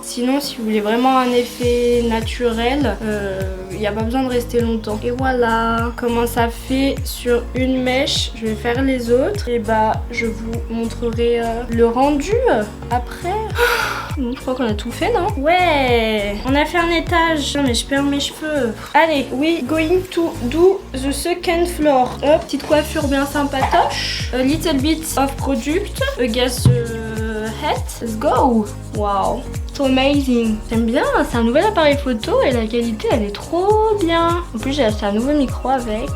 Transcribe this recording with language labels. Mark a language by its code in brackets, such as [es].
[fr] Sinon si vous voulez vraiment un effet naturel, il n'y a pas besoin de rester longtemps. Et voilà comment ça fait sur une mèche. Je vais faire les autres et je vous montrerai le rendu après. Je crois qu'on a tout fait, non? Ouais, on a fait un étage. Non mais je perds mes cheveux. [en] Allez, we going to do the second floor. [fr] Hop, petite coiffure bien sympatoche. [en] A little bit of product against the head. Let's go. Wow, so amazing. [fr] J'aime bien, c'est un nouvel appareil photo et la qualité elle est trop bien. En plus j'ai acheté un nouveau micro avec.